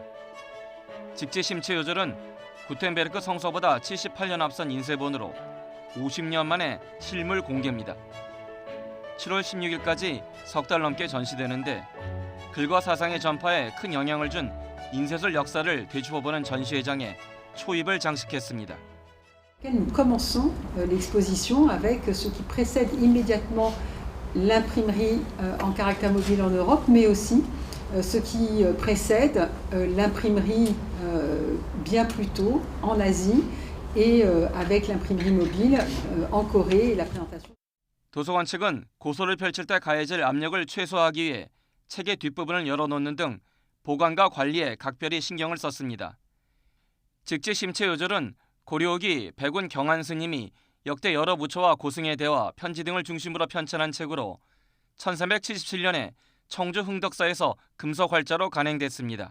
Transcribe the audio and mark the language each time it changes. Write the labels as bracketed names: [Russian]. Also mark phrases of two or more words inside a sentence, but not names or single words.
[Korean] 직지심체 요절은 구텐베르크 성서보다 78년 앞선 인쇄본으로 50년 만에 실물 공개입니다. 7월 16일까지 석 달 넘게 전시되는데 글과 사상의 전파에 큰 영향을 준 인쇄술 역사를 되짚어보는 전시회장에 초입을 장식했습니다. [French] Nous commençons l'exposition avec ce qui précède immédiatement l'imprimerie en caractère mobile en Europe, mais aussi ce qui précède l'imprimerie bien plus tôt en Asie et avec l'imprimerie mobile en Corée et la présentation. [Korean] 도서관 측은 고소를 펼칠 때 가해질 압력을 최소화하기 위해 책의 뒷부분을 열어놓는 등 보관과 관리에 각별히 신경을 썼습니다. 직지심체 요절은 고려기 백운 경한 스님이 역대 여러 부처와 고승의 대화, 편지 등을 중심으로 편찬한 책으로 1377년에 청주 흥덕사에서 금속활자로 간행됐습니다.